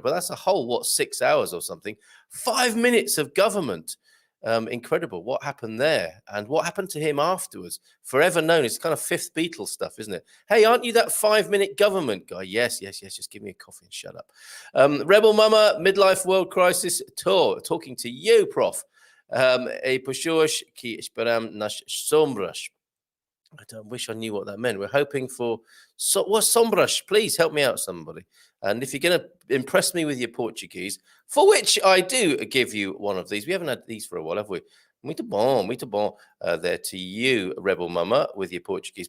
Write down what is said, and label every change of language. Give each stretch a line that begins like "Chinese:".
English: But that's a whole, 6 hours or something? 5 minutes of government. Incredible. What happened there? And what happened to him afterwards? Forever known. It's kind of Fifth Beatles stuff, isn't it? Hey, aren't you that 5 minute government guy? Yes. Just give me a coffee and shut up. Rebel Mama, Midlife World Crisis Tour. Talking to you, Prof.
Portuguese: E pessoas que esperam nas sombras.
English: I don't wish I knew what that meant. We're hoping for what's sombras? Please help me out, somebody. And if you're going to impress me with your Portuguese, for which I do give you one of these. We haven't had these for a while, have we?
Portuguese: Muito bom,
English: there to you, Rebel Mama, with your Portuguese.